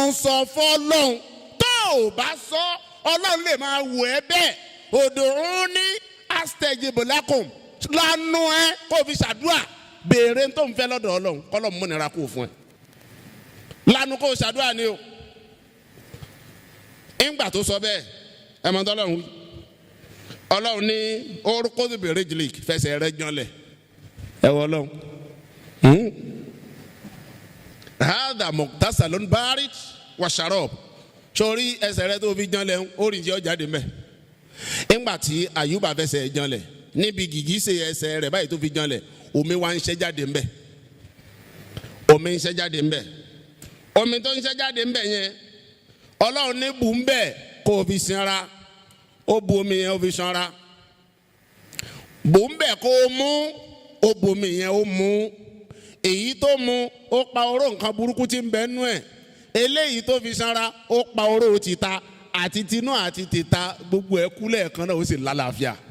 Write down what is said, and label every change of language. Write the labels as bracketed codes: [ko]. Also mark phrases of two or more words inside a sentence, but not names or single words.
[yo] sọ fọ́lọ́run tó o bá sọ Ọlọ́run lè máa wò ẹ́ bẹ́ẹ̀ [ar] ادعوني أستجب لكم [yo] lànà ẹ kó o fi ṣàdúrà béèrè tó ń fẹ́ lọ́dọ̀ Ọlọ́run kọ́lọ́ mú nira kó o fún ẹ lànà kó o ṣàdúrà ni o ńgbà tó sọ bẹ́ẹ̀ ẹ mọ̀ tọ́lọ́run wí Ọlọ́run ní orúkọ bèrè jìlì fẹsẹ̀ rẹ jọlẹ̀ ẹ wọ Ọlọ́run [ar] هذا مغتسل بارد وشراب [yo] sórí ẹsẹ̀ rẹ tó fi jọlẹ̀ orin tí ó jáde mbẹ ńgbà tí Àyùbá fẹsẹ̀ jọlẹ̀ níbi gìgísẹ̀ ẹsẹ̀ rẹ báyìí tó fi jọlẹ̀ omi wá ń ṣẹ́ jáde mbẹ omi ń ṣẹ́ jáde mbẹ omi tó ń ṣẹ́ jáde mbẹ yẹn Ọlọ́run ní bù ń bẹ kó o fi sinra ó bu omi yẹn ó fi sanra bù ń bẹ kó o mú ó bu omi yẹn ó mú èyí tó mu ó pa oró nǹkan burúkú tí ń bẹ nú ẹ̀ eléyìí tó fi sanra ó pa oró tìta àti tinú àti tìta gbogbo ẹ̀ kú lẹ́ẹ̀kan náà ó sì lálàáfíà